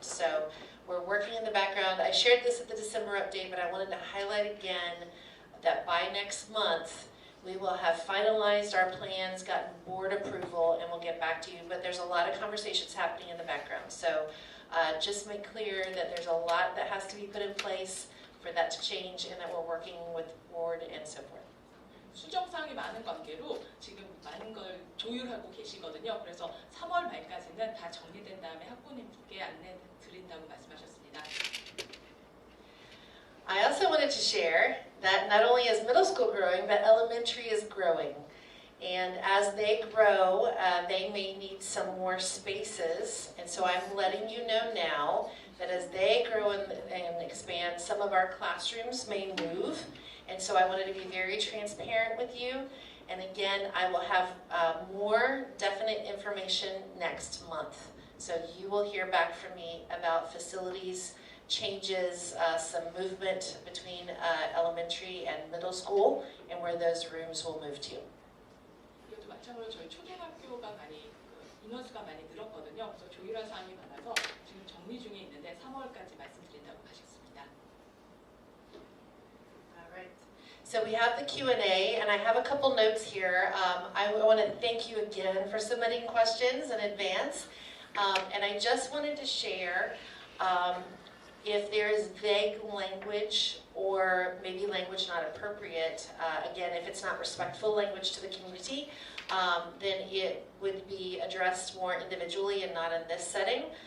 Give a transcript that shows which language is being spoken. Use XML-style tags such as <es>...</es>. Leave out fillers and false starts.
<en>So we're working in the background. I shared this at the December update, but I wanted to highlight again that by next month, we will have finalized our plans, gotten board approval, and we'll get back to you. But there's a lot of conversations happening in the background. So just make clear that there's a lot that has to be put in place for that to change, and that we're working with board and so forth.</en> <ko>수정사항이 많은 관계로 지금 많은 걸 조율하고 계시거든요. 그래서 3월 말까지는 다 정리된 다음에 학부모님께 안내 드린다고 말씀하셨습니다.</ko> <en>I also wanted to share that not only is middle school growing, but elementary is growing. And as they grow, they may need some more spaces. And so I'm letting you know now that as they grow and expand, some of our classrooms may move. And so I wanted to be very transparent with you. And again, I will have more definite information next month. So you will hear back from me about facilities changes, some movement between elementary and middle school, and where those rooms will move to.</en> <ko>이것도 마찬가지로 저희 초등학교가 많이 인원수가 많이 늘었거든요. 그래서 조율할 사항이 많아서 지금 정리 중에 있는데 3월까지 말씀드린다고 하셨습니다.</ko> <en>All right. So we have the Q&A, and I have a couple notes here. I want to thank you again for submitting questions in advance, and I just wanted to share. If there is vague language or maybe language not appropriate, again, if it's not respectful language to the community, then it would be addressed more individually and not in this setting.</en>